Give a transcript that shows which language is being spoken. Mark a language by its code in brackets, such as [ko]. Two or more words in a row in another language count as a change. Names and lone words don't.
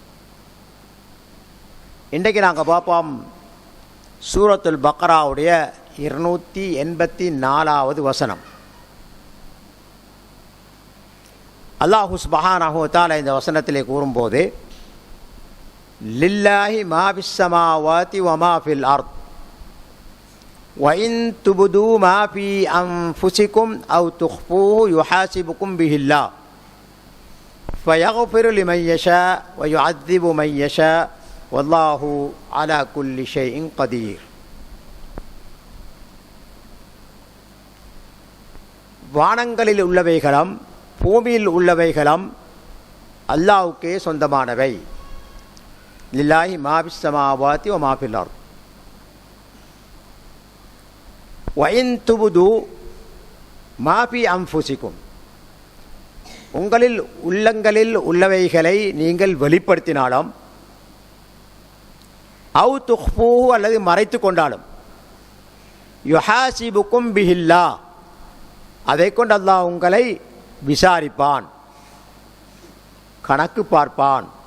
[ta] இன்றைக்கு நாங்கள் பார்ப்போம் சூரத்துல் பக்ராவுடைய 284வது வசனம். [ar] الله سبحانه وتعالى [ta] இந்த வசனத்திலே கூறும்போது, [ar] لله ما في السماوات وما في الأرض وَإِن تُبْدُوا مَا فِي أَنفُسِكُمْ أَوْ تُخْفُوهُ يُحَاسِبْكُم بِهِ اللَّهُ فَيَغْفِرُ لِمَن يَشَاءُ وَيُعَذِّبُ مَن يَشَاءُ وَاللَّهُ عَلَى كُلِّ شَيْءٍ قَدِيرٌ. [ta] வானங்களில் உள்ளவைகளும் பூமியில் உள்ளவைகளும் அல்லாஹ்வுக்கே சொந்தமானவை. [ar] لله ما في السماوات وما في الأرض وَإِن تُبْدُوا مَا فِي أَنفُسِكُمْ, [ta] உங்களில் உள்ளங்களில் உள்ளவைகளை நீங்கள் வெளிப்படுத்தினாலும், [ar] أو تخفوه [ta] அல்லது மறைத்து கொண்டாலும், [ar] يحاسبكم به الله, [ta] அதை கொண்டு அல்லாஹ் உங்களை விசாரிப்பான், கணக்கு பார்ப்பான்.